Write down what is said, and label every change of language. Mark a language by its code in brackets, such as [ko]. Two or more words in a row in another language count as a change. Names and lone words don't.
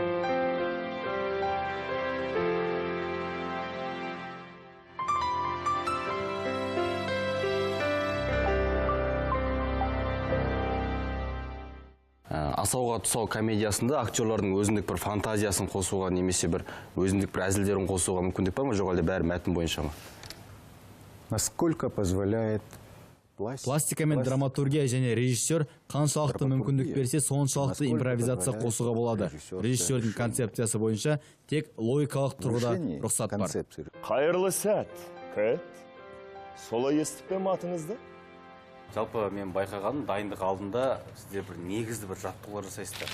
[kk] Асауға тұсау комедиясында актерлардың өзіндік бір фантазиясын қосуға немесе бір өзіндік бір әзілдерін қосуға мүмкіндік бар ма, жоқ әлде бәрі мәтін бойынша ма? [ru] Насколько позволяет [kk] пластика мен драматургия және режиссер қаншалықты мүмкіндік берсе, соншалықты импровизация қосуға болады. Режиссердің концепциясы бойынша тек логикалық тұрғыда рұқсат бар. Қайырлы сәт, Кэт. Солай естіп пе атыңызды? Жалпы мен байқағаным, дайындық алдында сіздер бір негізді бір жаттығулар жасайсыздар.